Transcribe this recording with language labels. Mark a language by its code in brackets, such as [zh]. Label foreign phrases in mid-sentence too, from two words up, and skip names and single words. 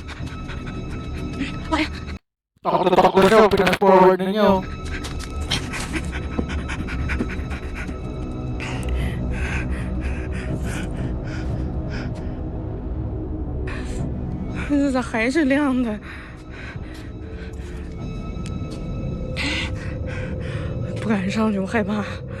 [zh] 来呀！ [tl] takot ko siya, pinas-forward na niya. Oh. [zh] 这咋还是亮的？不敢上去，我害怕。